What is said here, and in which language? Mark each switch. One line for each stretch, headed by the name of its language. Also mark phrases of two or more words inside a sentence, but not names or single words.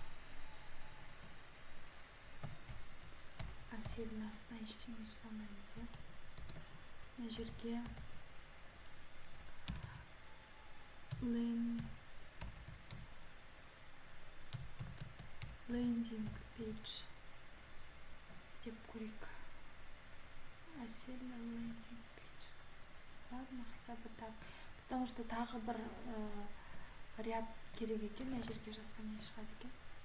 Kazakh: Әселдің астына ештеңе жасамаймыз, мына жерге
English: landing page
Kazakh: деп көрейік.
English: Әсел landing page.
Russian: Ладно, хотя бы так. Потому что
Kazakh: тағы бір ряд керек екен, мына жерге жазсам не шығады екен.